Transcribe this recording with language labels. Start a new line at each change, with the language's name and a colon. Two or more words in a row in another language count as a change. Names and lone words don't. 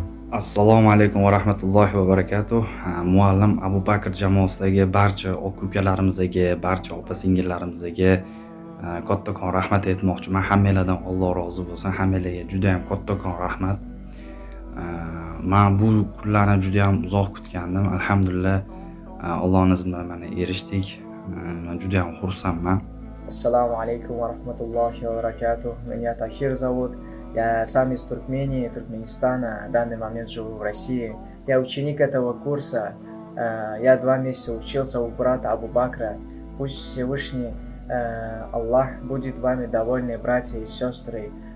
Arabic: السلام عليكم ورحمة الله وبركاته.
Uzbek: Muallim Abubakir jamoasidagi barcha aka-ukalarimizga, barcha opa-singillarimizga kattakon rahmat aytmoqchiman. Hammalardan Alloh rozi bo'lsin. Hammalarga juda ham kattakon rahmat. Men bu kunlarni juda ham uzoq kutgandim. Alhamdulillah Allohning iznidan mana erishdik. Men juda ham xursandman.
Arabic: السلام عليكم ورحمة الله وبركاته.
Russian: Меня Тахир зовут. Я сам из Туркмении, Туркменистана. В данный момент живу в России. Я ученик этого курса. Я 2 месяца учился у брата Абу Бакра. Пусть Всевышний Аллах будет вами довольны, братья и сестры.